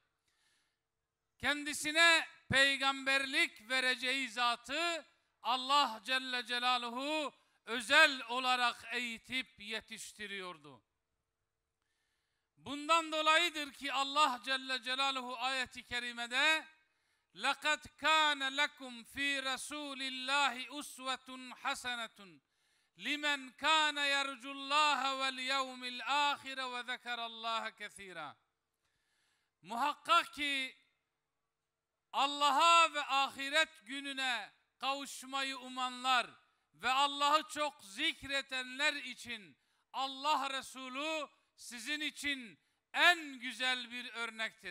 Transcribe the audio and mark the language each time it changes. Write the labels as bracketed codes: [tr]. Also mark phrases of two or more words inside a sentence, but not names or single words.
[tr] Kendisine peygamberlik vereceği zatı Allah [ar] جل جلاله [tr] özel olarak eğitip yetiştiriyordu. Bundan dolayıdır ki Allah Celle Celaluhu ayeti kerimede [ar] لَقَدْ كَانَ لَكُمْ فِي رَسُولِ اللّٰهِ اُسْوَةٌ حَسَنَةٌ لمن كان يرجو الله واليوم الآخر وذكر الله كثيرا. [tr] Muhakkak ki Allah'a ve ahiret gününe kavuşmayı umanlar ve Allah'ı çok zikredenler için Allah Resulü sizin için en güzel bir örnektir.